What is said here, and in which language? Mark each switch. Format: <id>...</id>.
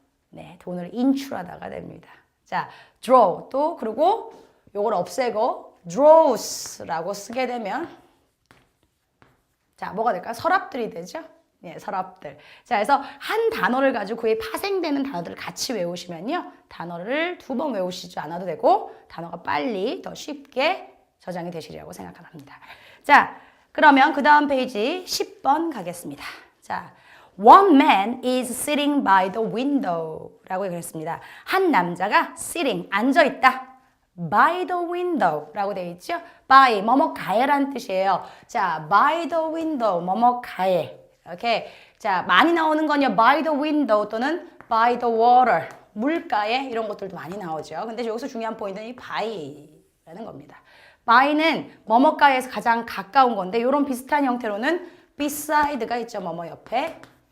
<ko>네, 돈을 인출하다가 됩니다. 자, draw 또 그리고 요걸 없애고 draws라고 쓰게 되면 자, 뭐가 될까요? 서랍들이 되죠? 네, 서랍들. 자, 그래서 한 단어를 가지고 그에 파생되는 단어들을 같이 외우시면요. 단어를 2번 외우시지 않아도 되고 단어가 빨리 더 쉽게 저장이 되시리라고 생각합니다. 자, 그러면 그 다음 페이지 10번 가겠습니다.</ko> <en>자, One man is sitting by the window</en> <ko>라고 그랬습니다. 한 남자가 sitting, 앉아있다.</ko> <en>by the window</en> <ko>라고 되어 있죠. by, 뭐뭐가에란 뜻이에요. 자, by the window, 뭐뭐가에. 오케이. 자, 많이 나오는 건요.</ko> <en>by the window</en> <ko>또는</ko> <en>by the water,</en> <ko>물가에 이런 것들도 많이 나오죠. 근데 여기서 중요한 포인트는 이 by라는 겁니다. by는 뭐뭐가에서 가장 가까운 건데 이런 비슷한 형태로는 beside가 있죠. 뭐뭐 옆에.</ko>